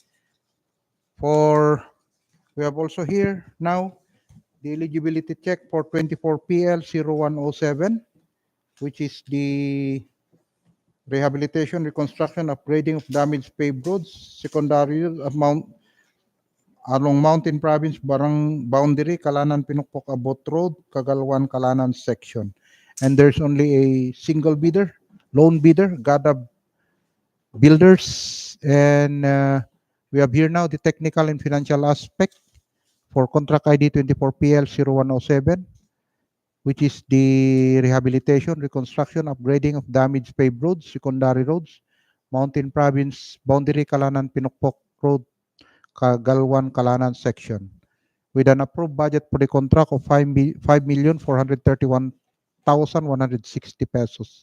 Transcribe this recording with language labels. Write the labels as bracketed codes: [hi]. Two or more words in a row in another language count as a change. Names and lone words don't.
[en] For we have also here now the eligibility check for 24PL0107, which is the rehabilitation, reconstruction, upgrading of damaged paved roads, secondary amount along Mountain Province Barang Boundary, Kalanan Pinukpok Abot Road, Kagalwan Kalanan section. And there's only a single bidder, lone bidder, Gadab Builders. And we have here now the technical and financial aspect for contract ID 24PL0107, which is the rehabilitation, reconstruction, upgrading of damaged paved roads, secondary roads, Mountain Province Boundary, Kalanan Pinukpok Road, Kagalwan Kalanan section, with an approved budget for the contract of 5,431,160 pesos.